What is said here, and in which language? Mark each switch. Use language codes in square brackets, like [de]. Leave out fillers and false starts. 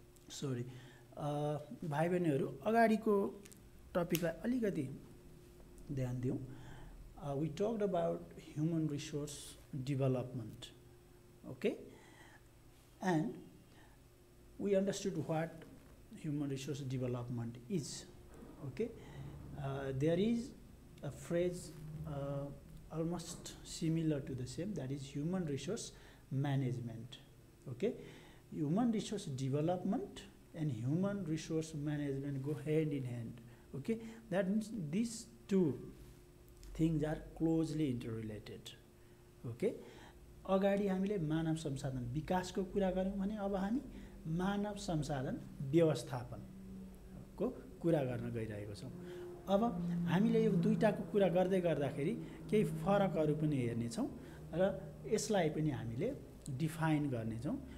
[ne] Sorry भाइ बहिनीहरू अगाडिको टपिकलाई अलिकति ध्यान दिउँ। [en] We talked about human resource development, okay, and we understood what human resource development is. Okay, there is a phrase almost similar to the same, that is human resource management. Okay, human resource development and human resource management go hand in hand. Okay, that means these two things are closely interrelated. [ne] Okay, अगाडि हामीले मानव संसाधन विकासको कुरा गऱ्यौँ भने अब हामी मानव संसाधन व्यवस्थापनको कुरा गर्न गइरहेको छौँ। अब हामीले यो दुईटाको कुरा गर्दै गर्दाखेरि केही फरकहरू पनि हेर्नेछौँ र यसलाई पनि हामीले डिफाइन गर्नेछौँ।